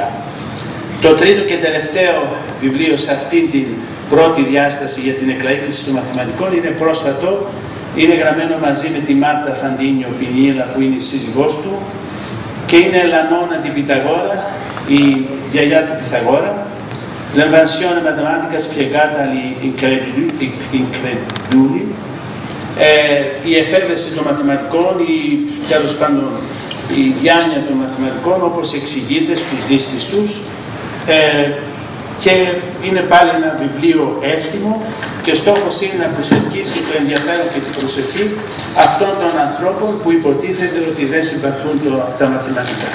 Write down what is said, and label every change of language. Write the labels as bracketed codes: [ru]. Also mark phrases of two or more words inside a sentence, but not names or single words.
[el] Το τρίτο και τελευταίο βιβλίο σε αυτή την πρώτη διάσταση για την εκλαΐκηση των μαθηματικών είναι πρόσφατο, είναι γραμμένο μαζί με τη Μάρτα Φαντίνιο Πινίλα που είναι η σύζυγός του και είναι Λανώνα την Πιταγόρα, η γιαγιά του Πυθαγόρα, [it] L'invenzione matematica spiegata agli increduli, [el] η εφεύρεση των μαθηματικών, τέλος πάντων η διάνοια των μαθηματικών όπως εξηγείται στους δύσπιστους, και είναι πάλι ένα βιβλίο εύθυμο και στόχος είναι να προσελκύσει το ενδιαφέρον και την προσοχή αυτών των ανθρώπων που υποτίθεται ότι δεν συμπαθούν τα μαθηματικά.